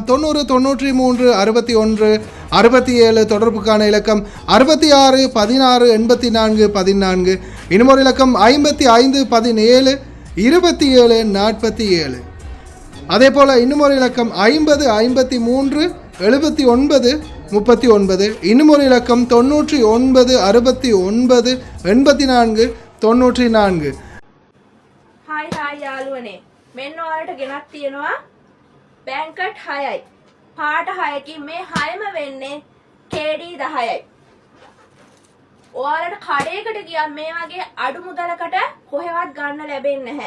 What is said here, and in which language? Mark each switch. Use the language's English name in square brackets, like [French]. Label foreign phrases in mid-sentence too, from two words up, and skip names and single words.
[Tamil] 90 93 61 67 தொடர்புக்கான இலக்கம் 66 16 84 14. இன்னொரு இலக்கம் 55 17 27 47. அதே போல் இன்னுமொரு இலக்கம் 50 53 79 39. இன்னுமொரு இலக்கம் 99 69 84 94. [Sinhala] හායි යාළුවනේ, මෙන්න ඔයාලට ගෙනත් තියෙනවා බැංකට් 6යි. පාට 6කින් මේ 6ම වෙන්නේ KD 10යි. ඔයාලට කඩේකට ගියත් මේ වගේ අඩු මුදලකට කොහෙවත් ගන්න ලැබෙන්නේ නැහැ.